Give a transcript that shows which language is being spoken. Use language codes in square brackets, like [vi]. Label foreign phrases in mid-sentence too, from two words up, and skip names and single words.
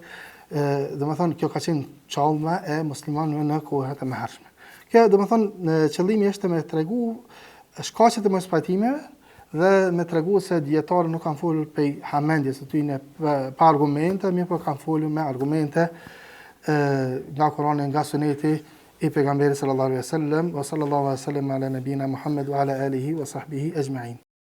[sq] Domethënë kjo ka qenë çallma e muslimanëve në kohët e mëhershme. Kjo domethënë qëllimi është me tregu shkaqet e mospajtimeve dhe me tregu se dietarët nuk kanë folur pe hamendjes së tyre pa argumente, mirë po kanë folur me argumente nga Kurani, nga Suneti i pejgamberit [ar] صلى الله عليه وسلم، وصلى الله عليه وسلم على نبينا محمد وعلى آله وصحبه أجمعين.